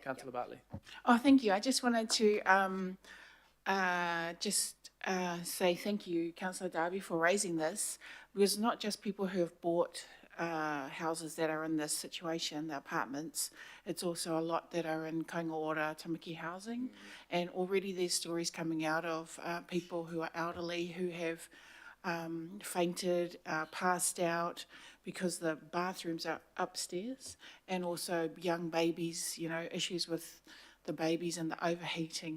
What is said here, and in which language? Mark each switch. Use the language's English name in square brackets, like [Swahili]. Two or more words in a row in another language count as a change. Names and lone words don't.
[English] Councillor Bartley. Oh, thank you. I just wanted to say thank you, Councillor Darby, for raising this, because not just people who have bought houses that are in this situation, the apartments, it's also a lot that are in kainga ora tamaki housing, and already there's stories coming out of people who are elderly who have fainted, passed out because the bathrooms are upstairs, and also young babies, issues with the babies and the overheating.